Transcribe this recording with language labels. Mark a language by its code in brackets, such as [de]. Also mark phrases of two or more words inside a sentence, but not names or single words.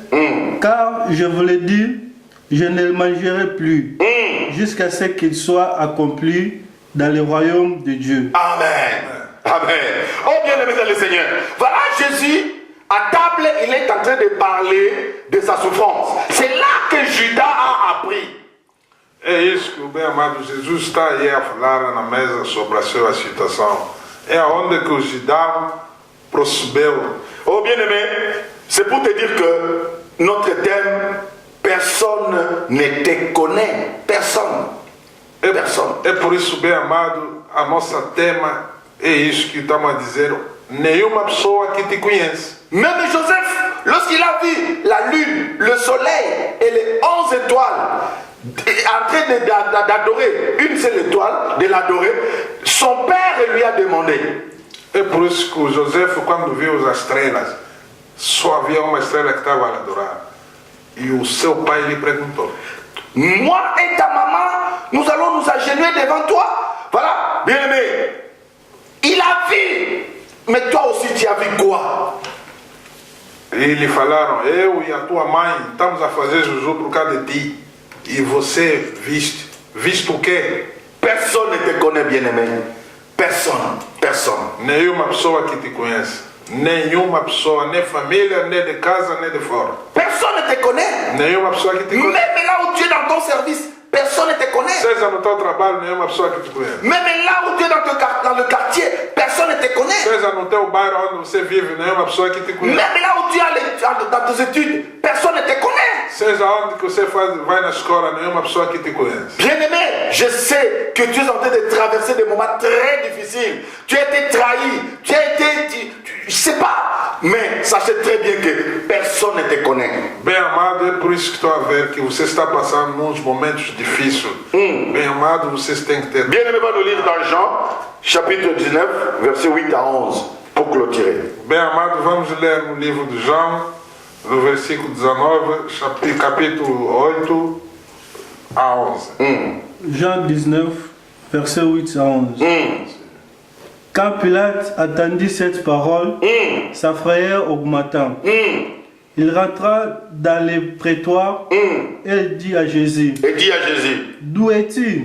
[fr] Car je vous l'ai dit, je ne le mangerai plus jusqu'à ce qu'il soit accompli dans le royaume de Dieu. Amen. Amen. Oh bien-aimés dans le Seigneur. Voilà Jésus, à table, il est en train de parler de sa souffrance. C'est là que Judas a appris. [pt] É isso que o bem-amado Jesus está aí a falar na mesa sobre a sua situação. É aonde que o Judas percebeu. [fr] Oh bien-aimé, c'est pour te dire que notre thème, personne ne te connaît. Personne. Personne. [pt] É por isso, bem-amado, a nossa tema é isso que estamos a dizer. Nenhuma pessoa que te conhece. [fr] Même Joseph, lorsqu'il a vu la lune, le soleil et les 11 étoiles en train d'adorer une seule étoile, de l'adorer, son père lui a demandé. [pt] É por isso que o José, quando viu as estrelas, só havia uma estrela que estava a adorar. E o seu pai lhe perguntou: [fr] Moi et ta maman, nous allons nous agenouiller devant toi. Voilà, bien aimé. Il a vu, mais toi aussi tu as vu quoi? [pt] E lhe falaram: eu e a tua mãe estamos a fazer juju por causa de ti. E você viste? Viste o quê? [fr] Personne ne te connaît, bien aimé. Personne, personne. [pt] Nenhuma pessoa que te conhece. Nenhuma pessoa, nem família, nem de casa, nem de fora. [fr] Personne ne te connaît. [pt] Nenhuma pessoa que te conhece. [fr] Même là où tu es dans ton service, personne ne te connaît. [pt] Seja no teu trabalho, nenhuma pessoa que te conhece. [fr] Même là où tu es dans le quartier, personne ne te connaît. [pt] Seja no teu bairro onde você vive, nenhuma pessoa que te conhece. [fr] Même là où tu es dans tes études, personne ne te connaît. [pt] Seja onde que você vai na escola, nenhuma pessoa que te conhece. [fr] Bien-aimé, je sais que tu es en train de traverser des moments très difficiles. Tu as été trahi, tu as été... je sais pas, mais sachez très bien que personne ne te connaît. [pt] Bem amado, é por isso que estou a ver que você está passando uns momentos difíceis. Bem amado, vocês têm que ter... [fr] Bien-aimé, va nous lire dans Jean, chapitre 19, versets 8 à 11, pour clôturer. [pt] Bem amado, vamos ler no livro de João, no versículo 19, capítulo 8 a 11. [fr] Jean 19, verset 8 à 11. Quand Pilate attendit cette parole, sa frayeur augmenta. Il rentra dans les prétoires et dit à Jésus, D'où es-tu?